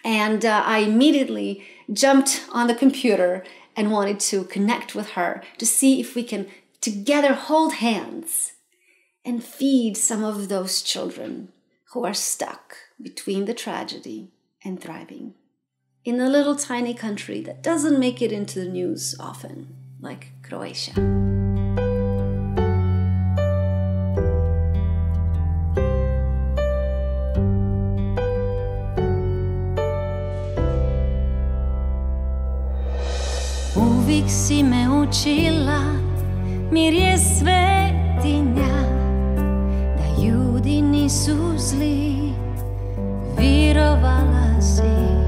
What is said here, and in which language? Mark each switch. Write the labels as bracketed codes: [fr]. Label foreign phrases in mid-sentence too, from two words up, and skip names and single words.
[en] And I immediately jumped on the computer and wanted to connect with her to see if we can together hold hands and feed some of those children who are stuck between the tragedy and thriving in a little tiny country that doesn't make it into the news often, like Croatia. [hr] Uvijek si me učila, mir je svetinja, da ljudi nisu nisu zli, virovala si,